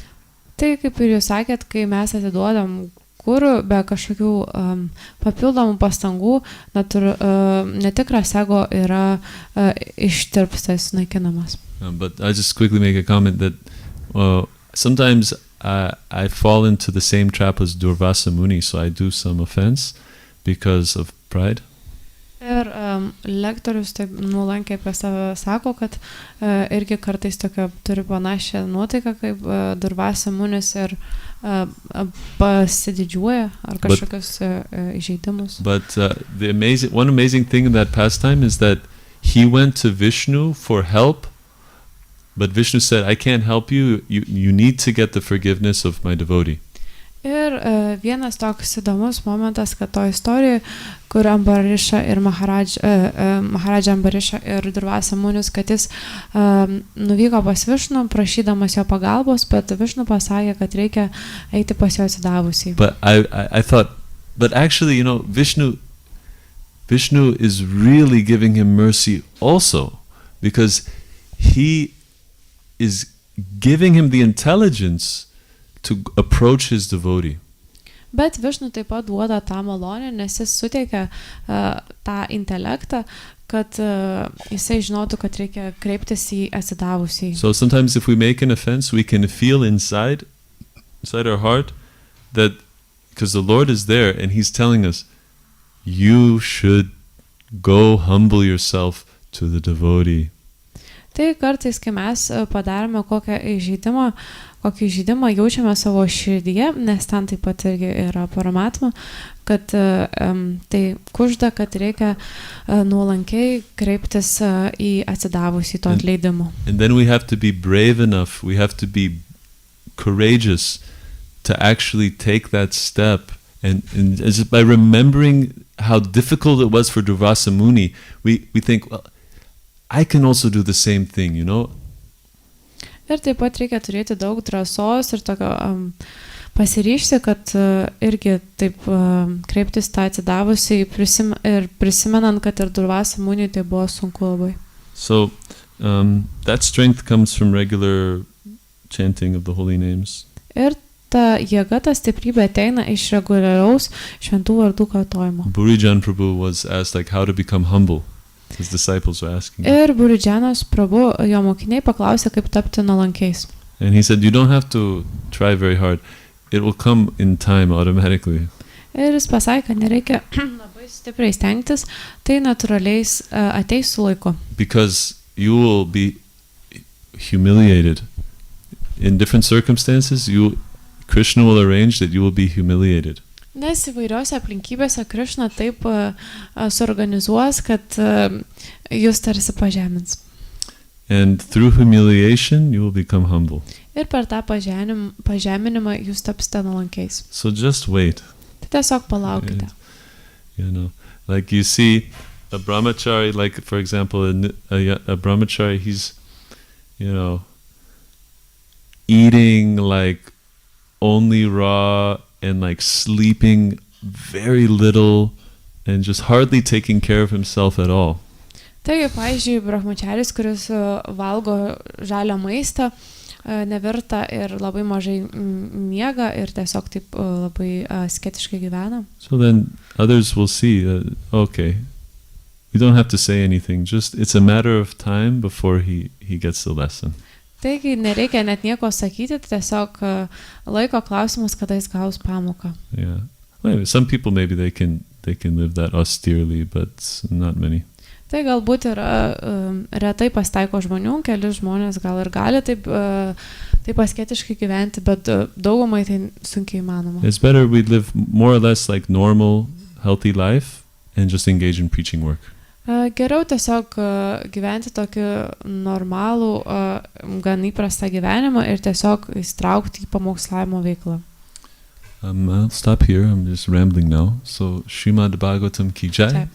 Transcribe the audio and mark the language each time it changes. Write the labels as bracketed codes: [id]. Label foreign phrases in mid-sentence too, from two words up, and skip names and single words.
[lt] Tai kaip ir jūs sakėt, kai mes atiduodam guru be kažkokių papildomų pastangų, netikras ego yra ištirpstas, naikinamas. [en] But I just quickly make a comment that sometimes I fall into the same trap as Durvasa Muni, so I do some offense because of pride. [lt] Ir lektorius taip nuolankiai apie save sako, kad irgi kartais tokia turi panašią nuotaiką kaip Durvasa Munis ir pasididžiuoja ar kažkokius įžeidimus. [en] But one amazing thing in that pastime is that he went to Vishnu for help, but Vishnu said, I can't help you, you need to get the forgiveness of my devotee. [lt] Ir vienas toks įdomus momentas, kad to istorijoje, kur Ambarisha ir Maharaj Ambarisha ir Durvasa Munis, kad jis nuvyko pas Višnu, prašydamas jo pagalbos, bet Višnu pasakė, kad reikia eiti pas jo atsidavusiai. [en] But I thought, but actually, you know, Vishnu is really giving him mercy also, because he is giving him the intelligence to approach his devotee. [lt] Bet Višnu taip pat duoda tą malonę, nes jis suteikia tą intelektą, kad jisai žinotų, kad reikia kreiptis į atsidavusiai. [en] So sometimes if we make an offense, we can feel inside our heart that because the Lord is there and he's telling us, you should Go humble yourself to the devotee. [lt] Tai kartais, kai mes padarome kokį įžeidimą jaučiame savo širdyje, nes ten taip pat irgi yra paramatma, kad tai kužda, kad reikia nuolankiai kreiptis į atsidavusį to atleidimo. [en] And then we have to be brave enough, we have to be courageous to actually take that step. And just by remembering how difficult it was for Durvasa Muni, we think, well, I can also do the same thing, you know? [lt] Ir taip pat reikia turėti daug drąsos ir tokio pasiryžti, kad irgi taip kreiptis tą atsidavusiai ir prisimenant, kad ir Durvasa Muni tai buvo sunku labai. [en] So that strength comes from regular chanting of the holy names. [lt] Ir ta jėga, ta stiprybė ateina iš reguliaraus šventų vardų kartojimo. [en] Burijan Prabhu was asked like how to become humble. His disciples were asking. [lt] Ir Burijanas Prabhu, jo mokiniai paklausė, kaip tapti nuolankiais. [en] And he said, you don't have to try very hard. It will come in time automatically. [lt] Ir jis pasakė, kad nereikia labai stipriai stengtis, tai natūraliai ateis su laiku. [en] Because you will be humiliated. In different circumstances, Krishna will arrange that you will be humiliated. [lt] Nes įvairiose aplinkybėse Krishna taip suorganizuos, kad jūs tarsi pažemins. [en] And through humiliation, you will become humble. [lt] Ir per tą pažeminimą jūs tapsite nuolankiais. [en] So just wait. [lt] Tai tiesiog palaukite. [en] You know, like you see a brahmachari, like for example, a brahmachari, he's, you know, eating like only raw and like sleeping very little and just hardly taking care of himself at all. [lt] Taigi, pavyzdžiui, brahmacharis, kuris valgo žalią maistą, nevirta ir labai mažai miega ir tiesiog taip labai asketiškai gyvena. [en] So then others will see that, okay, you don't have to say anything, just it's a matter of time before he gets the lesson. [lt] Taigi nereikia net nieko sakyti, tiesiog laiko klausimas, kada jis gaus pamoką. [en] Yeah. Well, some people maybe they can live that austerely, but not many. [lt] Tai galbūt yra retai pasitaiko žmonių, keli žmonės gal ir gali taip asketiškai gyventi, bet daugumai tai sunkiai įmanoma. [en] It's better we live more or less like normal, healthy life and just engage in preaching work. [lt] Geriau tiesiog gyventi tokį normalų, gan įprastą gyvenimą ir tiesiog įstraukti į pamokslavimo veiklą. [en] I'll stop here. I'm just rambling now. So, [hi] Srimad Bhagavatam ki jai.